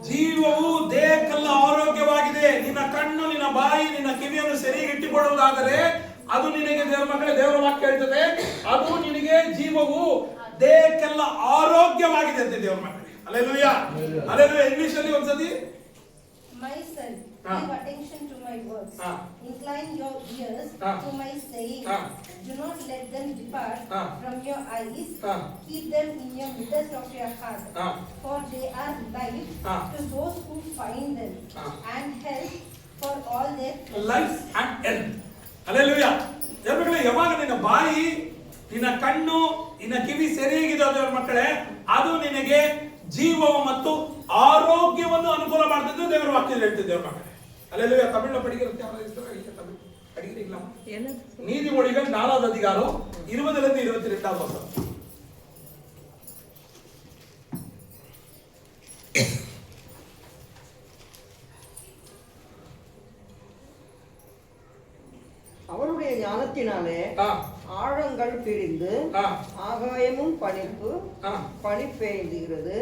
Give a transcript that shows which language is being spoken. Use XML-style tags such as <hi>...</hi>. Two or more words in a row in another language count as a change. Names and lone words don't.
<kn>ಜೀವವು ದೇಹಕ್ಕೆಲ್ಲ ಆರೋಗ್ಯವಾಗಿದೆ. ನಿನ್ನ ಕಣ್ಣು, ನಿನ್ನ ಬಾಯಿ, ನಿನ್ನ ಕಿವಿಯನ್ನು ಸರಿಯಾಗಿ ಇಟ್ಟುಕೊಳ್ಳುವುದಾದರೆ ಅದು ನಿನಗೆ, ದೇವರ ಮಕ್ಕಳೇ, ದೇವರ ವಾಕ್ಯ ಹೇಳ್ತದೆ, ಅದು ನಿನಗೆ ಜೀವವು ದೇಹಕ್ಕೆಲ್ಲ ಆರೋಗ್ಯವಾಗಿದೆ ಅಂತ ದೇವರ ಮಕ್ಕಳೇ. ಹಲ್ಲೆಲೂಯಾ, ಹಲ್ಲೆಲೂಯಾ. ಇಂಗ್ಲಿಷ್ ಅಲ್ಲಿ ಒಂದ್ಸತಿ,</kn> <en>My son, give attention to my words. Incline your ears to my saying. Do not let them depart from your eyes. Keep them in your midst of your heart. For they are life to those who find them, and health for all their life and health. Hallelujah.</en> <kn>ದೇವರೇ, ಯಾವಾಗ ನಿನ್ನ ಬಾಯಿ, ನಿನ್ನ ಕಣ್ಣು, ನಿನ್ನ ಕಿವಿ ಸರಿಯಾಗಿದೆ ದೇವರ ಮಕ್ಕಳೇ, ಅದು ನಿನಗೆ ಜೀವವು ಮತ್ತು ಆರೋಗ್ಯವನ್ನು ಅನುಕೂಲ ಮಾಡ್ತಿದ್ದು ದೇವರ ವಾಕ್ಯದಲ್ಲಿ ಹೇಳ್ತಿದ್ದೆ ದೇವರ ಮಕ್ಕಳೇ.</kn> <ta>அல்லேலூயா. தமிழ்ல படிக்கிறது யாராவது இஸ்ரா இல்ல தமிழ் படிக்கிறீங்களா? நீதிமொழிகள் 4வது அதிகாரம் 20-22 வசனம். அவருடைய ஞானத்தினாலே ஆழங்கள் பிரிந்து ஆகாயமும் பனிப்பெய்துகிறது.</ta>